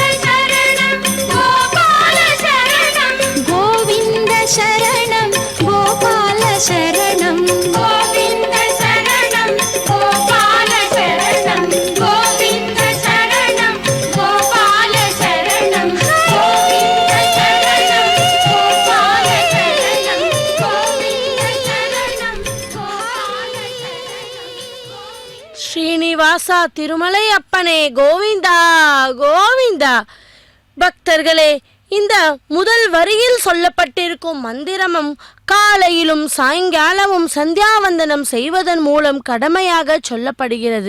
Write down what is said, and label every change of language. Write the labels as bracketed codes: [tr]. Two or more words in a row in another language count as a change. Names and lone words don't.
[sa] शरणं गोपाल शरणं गोविन्द शरणं गोपाल शरणं गोविन्द शरणं गोपाल शरणं गोविन्द शरणं गोपाल शरणं गोविन्द शरणं गोपाल शरणं गोविन्द शरणं गोपाल शरणं [ta] ஸ்ரீனிவாசா திருமலை அப்பனே கோவிந்தா கோவிந்தா. பக்தர்களே, இந்த முதல் வரியில் சொல்லப்பட்டிருக்கும் மந்திரமும் காலையிலும் சாயங்காலமும் சந்தியாவந்தனம் செய்வதன் மூலம் கடமையாக சொல்லப்படுகிறது.